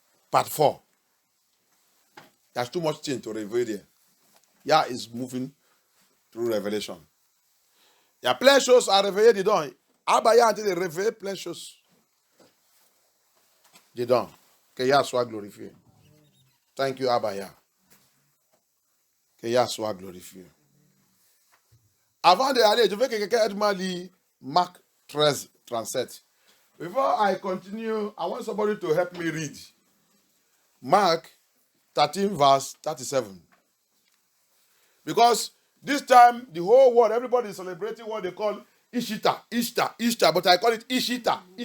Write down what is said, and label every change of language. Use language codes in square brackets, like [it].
[en] Part 4. There's too much thing to reveal there. Yah is moving through revelation. [fr] Il y a plein de choses à réveiller dedans. Abaya a en train de réveiller plein de choses dedans. Que Yah soit glorifié. [en] Thank you, Abaya. [fr] Que Yah soit glorifié. Avant d'aller, je veux que quelqu'un aide-moi à lire Marc 13, 37. [en] Before I continue, I want somebody to help me read. Mark 13, verse 37. Because this time, the whole world, everybody is celebrating what they call Ishita, but I call it Ishita.